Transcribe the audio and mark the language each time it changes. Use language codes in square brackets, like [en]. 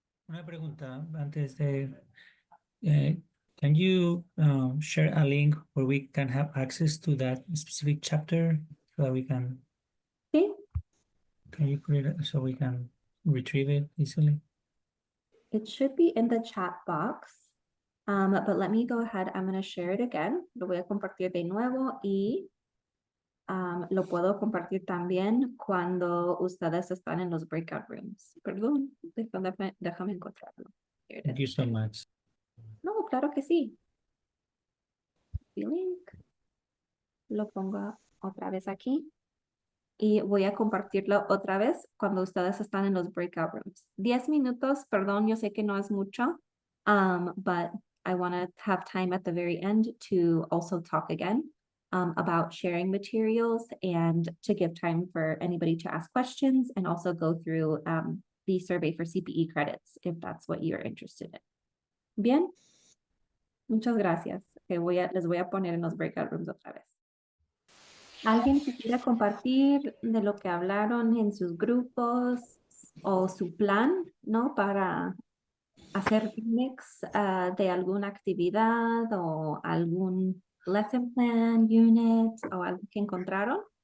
[es] Una pregunta antes de, [en] can you share a link where we can have access to that specific chapter so that we can [es] Sí, [en] you put it so we can retrieve it easily? it should be in the chat box. But let me go ahead. I'm going to share it again. [es] Lo voy a compartir de nuevo y lo puedo compartir también cuando ustedes están en los breakout rooms. Perdón, déjame encontrarlo. [en] Here it Thank you so much. [es] No, claro que sí. El link. Lo pongo otra vez aquí. Y voy a compartirlo otra vez cuando ustedes están en los breakout rooms. 10 minutos, perdón, yo sé que no es mucho, [en] but I want to have time at the very end to also talk again about sharing materials and to give time for anybody to ask questions and also go through the survey for CPE credits if that's what you're interested in. [es] Bien, muchas gracias. Les voy a poner en los breakout rooms otra vez. ¿Alguien quisiera compartir de lo que hablaron en sus grupos o su plan, ¿no? Para hacer mix de alguna actividad o algún lesson plan, unit o algo que encontraron?